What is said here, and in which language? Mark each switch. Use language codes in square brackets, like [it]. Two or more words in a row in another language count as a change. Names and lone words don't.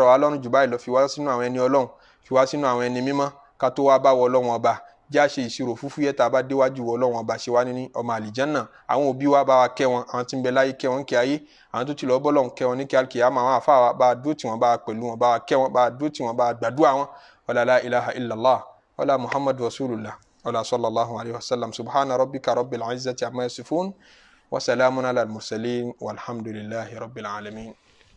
[yo] wá lọ́rùn jù báyìí lọ fi wá sínú àwọn ẹni Ọlọ́run fi wá sínú àwọn ẹni mímọ́ ká tó wá bá wọ Ọlọ́run ọba já ṣe ìṣirò fúfú yẹta bá déwájú wọ Ọlọ́run ọba ṣe wá ní ọmọ àlìjánná àwọn òbí wa bá wa kẹ́ wọn àwọn tí ń bẹ láyé kẹ́ wọn kí ayé àwọn tó ti lọ bọ́ lọ́run kẹ́ wọn ní kí alkiyama àwọn àfa wa bá dúró tí wọn bá pẹ̀lú wọn bá kẹ́ wọn bá dúró tí wọn bá gbàdúrà wọn wala [ar] لا إله إلا الله [yo] wala [ar] محمد رسول الله [yo] wala [ar] صلى الله عليه وسلم سبحان ربك رب العزة عما يصفون وسلام على المرسلين والحمد لله رب العالمين.